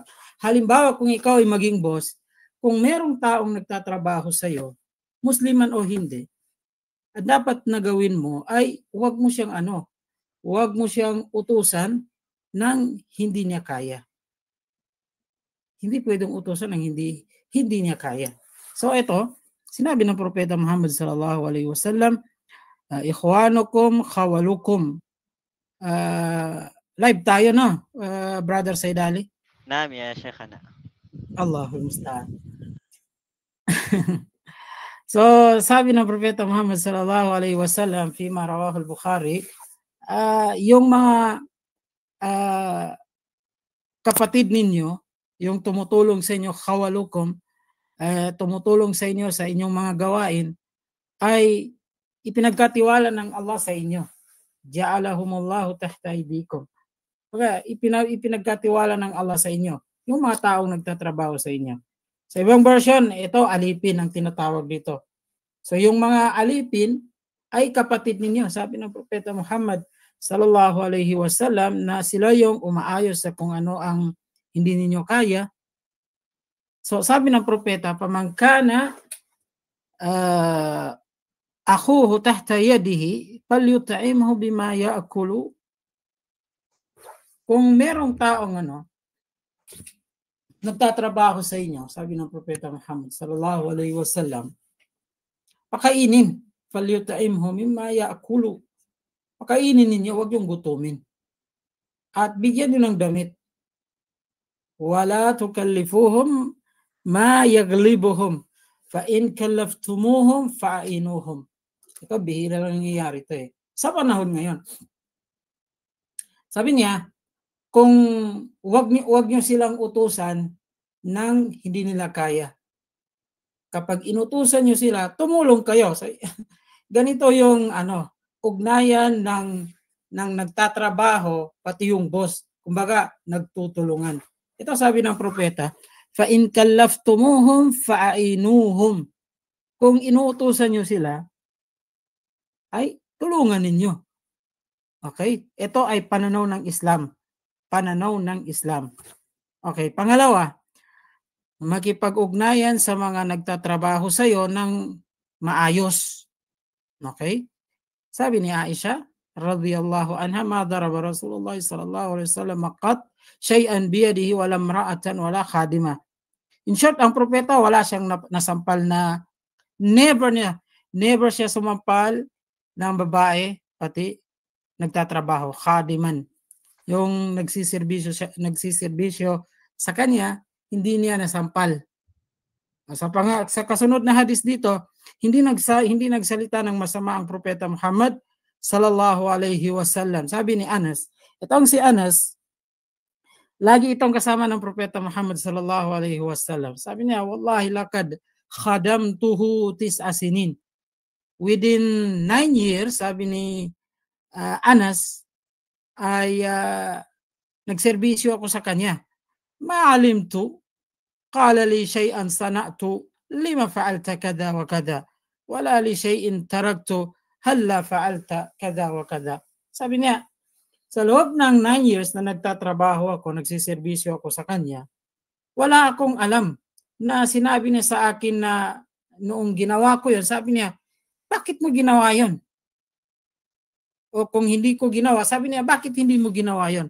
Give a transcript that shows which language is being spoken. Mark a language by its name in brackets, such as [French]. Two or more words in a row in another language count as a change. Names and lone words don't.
[Filipino] Halimbawa, kung ikaw ay maging boss, kung merong taong nagtatrabaho sa iyo, Musliman o hindi, dapat na gawin mo ay huwag mo siyang utusan ng hindi niya kaya. Hindi pwedeng utusan ng hindi niya kaya. So ito, sinabi ng Propeta Muhammad [Arabic] صلى الله عليه وسلم، إخوانكم خولكم. [Filipino] Live tayo, no? Brother Saidali. [Arabic] نعم يا شيخنا. الله المستعان. [Filipino] So, sabi ng Propeta Muhammad [Arabic] صلى الله عليه وسلم فيما رواه البخاري, [Filipino] yung mga kapatid ninyo, yung tumutulong sa inyo, khawalukum, tumutulong sa inyo sa inyong mga gawain, ay ipinagkatiwala ng Allah sa inyo. [Arabic] جعلهم الله تحت أيديكم. [Filipino] Kaya ipinagkatiwala ng Allah sa inyo, yung mga taong nagtatrabaho sa inyo. Sa ibang version, ito alipin ang tinatawag dito. So yung mga alipin ay kapatid ninyo. Sabi ng Propeta Muhammad [Arabic] صلى الله عليه وسلم [Filipino] na sila yung umaayos sa kung ano ang hindi ninyo kaya. So sabi ng Propeta, [Arabic] فمن كان أخوه تحت يده فليطعمه بما يأكل. [Filipino] Kung merong taong nagtatrabaho sa inyo, sabi ng Propeta Muhammad [Arabic] صلى الله عليه وسلم, [Filipino] pakainin, [Arabic] فليطعمه مما يأكل. [Filipino] Pakainin ninyo, huwag yung gutumin. At bigyan niyo ng damit. [Arabic] ولا تكلفوهم ما يغلبهم فإن كلفتموهم فأعينوهم. [Filipino] Ito bihira lang nangyayari ito eh. Sa panahon ngayon. Sabi niya, kung wag niyo silang utusan ng hindi nila kaya. Kapag inutusan niyo sila, tumulong kayo. So, ganito yung ugnayan ng nagtatrabaho pati yung boss. Kumbaga, nagtutulungan. Ito sabi ng propeta, [Arabic] فإن كلفتموهم فأعينوهم. [Filipino] Kung inuutusan niyo sila, ay tulungan ninyo. Okay? Ito ay pananaw ng Islam. Pananaw ng Islam. Okay, pangalawa, makipag-ugnayan sa mga nagtatrabaho sa iyo ng maayos. Okay? Sabi ni [Arabic] Aisha رضي الله عنها، ما ضرب رسول الله صلى الله عليه وسلم قط شيئا بيده ولا امرأة ولا خادما. [English] In short, [Filipino] ang propeta wala siyang nasampal na never siya sumampal ng babae pati nagtatrabaho, khadiman. Yung nagsiservisyo sa kanya, hindi niya nasampal. Sa kasunod na hadis dito, hindi nagsalita ng masama ang Propeta Muhammad [Arabic] صلى الله عليه وسلم. [Filipino] Sabi ni Anas, itong si Anas, lagi itong kasama ng Propeta Muhammad [Arabic] صلى الله عليه وسلم. [Filipino] Sabi niya, [Arabic] والله لقد خدمته 9 سنين. [English] Within 9 years, [Filipino] sabi ni Anas, ay nagserbisyo ako sa kanya. [Arabic] ما علمت، قال لي شيئا صنعت، لم فعلت كذا وكذا، ولا لي شيء تركت، هلا فعلت كذا وكذا. [Filipino] Sabi niya, sa loob ng [English] 9 years [Filipino] na nagtatrabaho ako, nagsiservisyo ako sa kanya, wala akong alam na sinabi niya sa akin na noong ginawa ko yun, sabi niya, bakit mo ginawa yun? O kung hindi ko ginawa, sabi niya, bakit hindi mo ginawa yon?